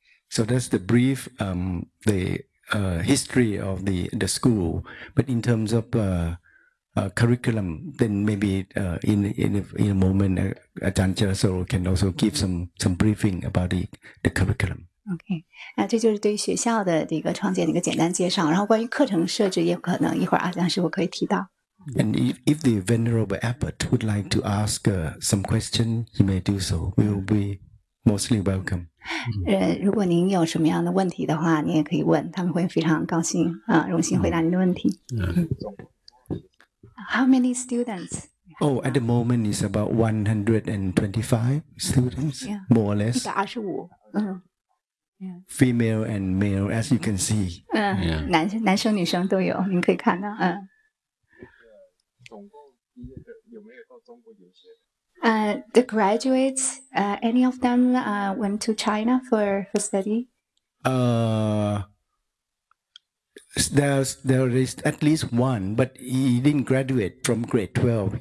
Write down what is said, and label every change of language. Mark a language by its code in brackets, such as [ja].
[en] So that's the brief, history of the school. But in terms of curriculum, then maybe in a moment, Ajahn Chah Sol can also give some briefing about the curriculum. [zh] Okay, 那这就是对于学校的这个创建的一个简单介绍。然后关于课程设置，也可能一会儿阿江师傅可以提到。 [en] And if the venerable abbot would like to ask some question, he may do so. We will be mostly welcome. [zh] 如果您有什么样的问题的话，您也可以问，他们会非常高兴啊，荣幸回答您的问题。 [en] How many students? Oh, at the moment is about 125 students, yeah, more or less. 125. Female and male, as you can see. [zh] 男生女生都有，您可以看到。总共有没有到中国留学？ [en] The graduates, any of them went to China for study? There is at least one, but he didn't graduate from grade 12.